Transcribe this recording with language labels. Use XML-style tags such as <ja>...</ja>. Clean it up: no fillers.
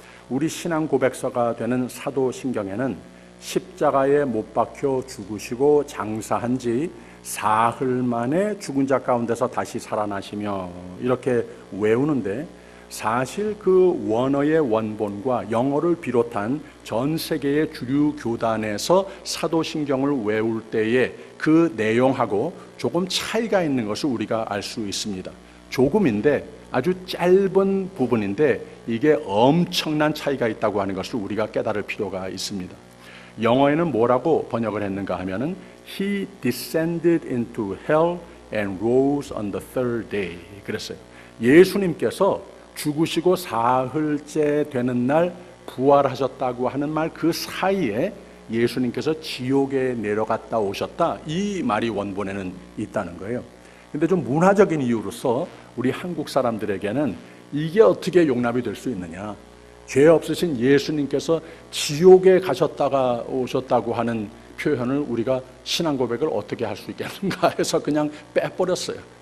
<ko>우리 신앙 고백서가 되는 사도신경에는 십자가에 못 박혀 죽으시고 장사한 지 사흘 만에 죽은 자 가운데서 다시 살아나시며 이렇게 외우는데, 사실 그 원어의 원본과 영어를 비롯한 전 세계의 주류 교단에서 사도신경을 외울 때에 그 내용하고 조금 차이가 있는 것을 우리가 알 수 있습니다. 조금인데, 아주 짧은 부분인데 이게 엄청난 차이가 있다고 하는 것을 우리가 깨달을 필요가 있습니다. 영어에는 뭐라고 번역을 했는가 하면은</ko> <en>He descended into hell and rose on the third day.</en> <ko>그랬어요. 예수님께서 죽으시고 사흘째 되는 날 부활하셨다고 하는 말 그 사이에 예수님께서 지옥에 내려갔다 오셨다, 이 말이 원본에는 있다는 거예요. 근데 좀 문화적인 이유로서 우리 한국 사람들에게는 이게 어떻게 용납이 될 수 있느냐, 죄 없으신 예수님께서 지옥에 가셨다가 오셨다고 하는 표현을 우리가 신앙 고백을 어떻게 할 수 있겠는가 해서 그냥 빼버렸어요.</ko>